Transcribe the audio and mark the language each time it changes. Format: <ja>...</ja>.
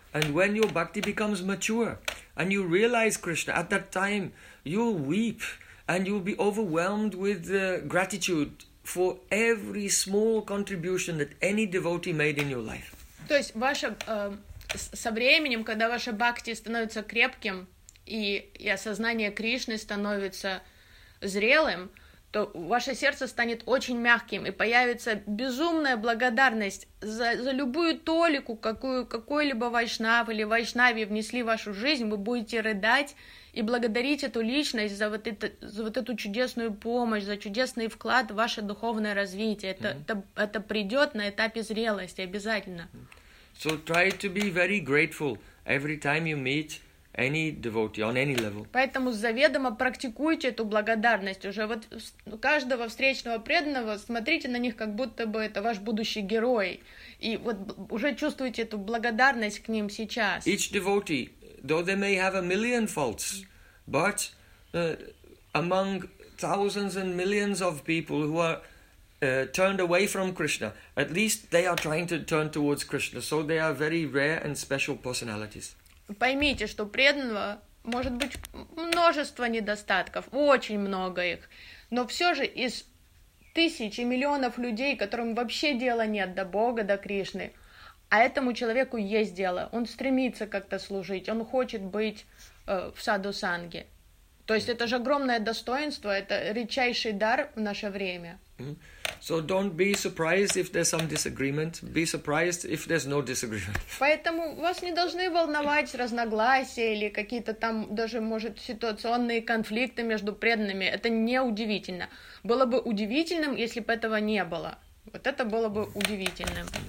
<en>And when your bhakti becomes mature, and you realize Krishna, at that time, you'll weep, and you'll be overwhelmed with gratitude for every small contribution that any devotee made in your life.</en> <ru>То есть ваша со временем, когда ваша бхакти становится крепким и осознание Кришны становится зрелым, то ваше сердце станет очень мягким и появится безумная благодарность за любую толику, какой-либо вайшнав или вайшнави внесли в вашу жизнь. Вы будете рыдать и благодарить эту личность за эту чудесную помощь, за чудесный вклад в ваше духовное развитие. Это придет на этапе зрелости обязательно.</ru> <en>So try to be very grateful every time you meet any devotee on any level.</en> <ru>Поэтому заведомо практикуйте эту благодарность уже вот каждого встречного преданного, смотрите на них как будто бы это ваш будущий герой, и вот уже чувствуете эту благодарность к ним сейчас.</ru> <en>Each devotee, though they may have a million faults, but among thousands and millions of people who are turned away from Krishna, at least they are trying to turn towards Krishna, so they are very rare and special personalities.</en> <ru>Поймите, что преданного может быть множество недостатков, очень много их. Но все же из тысяч и миллионов людей, которым вообще дела нет до Бога, до Кришны, а этому человеку есть дело, он стремится как-то служить, он хочет быть в саду санги. То есть это же огромное достоинство, это редчайший дар в наше время.</ru> <en>So don't be surprised if there's some disagreement. Be surprised if there's no disagreement.</en> <ru>Поэтому вас не должны волновать разногласия или какие-то там даже, может, ситуационные конфликты между преданными. Это не удивительно. Было бы удивительным, если бы этого не было. Вот это было бы удивительным.</ru>